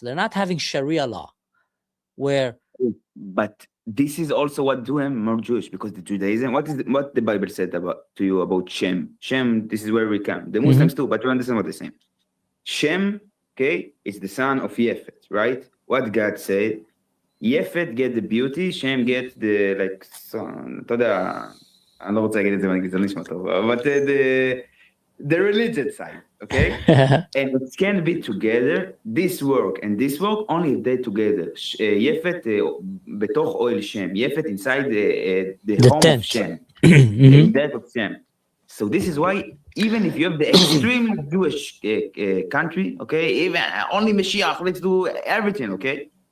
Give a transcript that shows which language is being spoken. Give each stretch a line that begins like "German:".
English: They're not having Sharia law, where. But this is also what do him more Jewish, because the Judaism. What the Bible said to you about Shem? Shem. This is where we come. The Muslims too, but you understand what they're saying. Shem, okay, is the son of Yefet, right? What God said. Yefet get the beauty, Shem get
Hebrew: the אתה יודע, אני לא רוצה להגיד את זה באנגלית, זה לא נשמע טוב,
English: but the religion side, okay? And it can be together, this work and this work, only if they're together. Yefet
Hebrew: בתוך אוהל
English: Shem, Yefet inside the home tent of Shem, the death of Shem. So this is why, even if you have the extremely Jewish country, okay, even only Mashiach, let's do everything, okay?